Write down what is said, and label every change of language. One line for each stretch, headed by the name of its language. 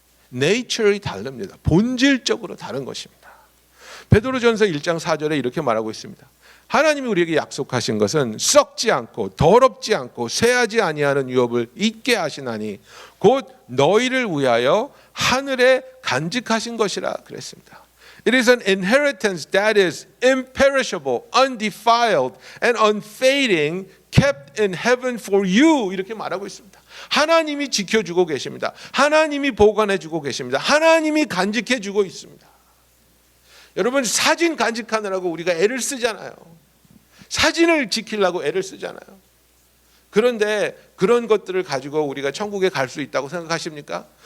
Korean: 네이처이 다릅니다. 본질적으로 다른 것입니다. 베드로전서 1장 4절에 이렇게 말하고 있습니다. 하나님이 우리에게 약속하신 것은 썩지 않고 더럽지 않고 쇠하지 아니하는 유업을 있게 하시나니 곧 너희를 위하여 하늘에 간직하신 것이라 그랬습니다.
English: It is an inheritance that is imperishable, undefiled, and unfading, kept in heaven for you.
Korean: 이렇게 말하고 있습니다. 하나님이 지켜주고 계십니다. 하나님이 보관해주고 계십니다. 하나님이 간직해주고 있습니다. 여러분, 사진 간직하느라고 우리가 애를 쓰잖아요. 사진을 지키려고 애를 쓰잖아요. 그런데 그런 것들을 가지고 우리가 천국에 갈 수 있다고 생각하십니까?